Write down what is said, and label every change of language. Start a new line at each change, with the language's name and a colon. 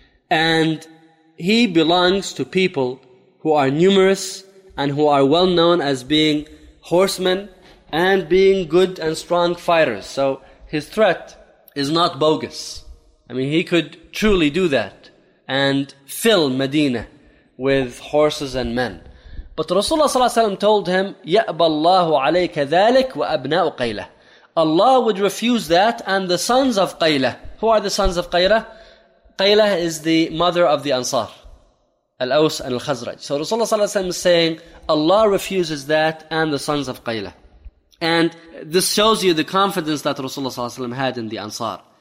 English: And he belongs to people who are numerous and who are well known as being horsemen and being good and strong fighters. So his threat is not bogus. I mean, he could truly do that and fill Medina with horses and men. But Rasulullah ﷺ told him,
Arabic: يَأْبَى اللَّهُ عَلَيْكَ ذَلِكَ وَأَبْنَاءُ قَيْلَةَ.
English: Allah would refuse that and the sons of Qaylah. Who are the sons of Qaylah? Qaylah is the mother of the Ansar, Al-Aws and Al-Khazraj. So Rasulullah ﷺ is saying, Allah refuses that and the sons of Qaylah. And this shows you the confidence that Rasulullah ﷺ had in the Ansar.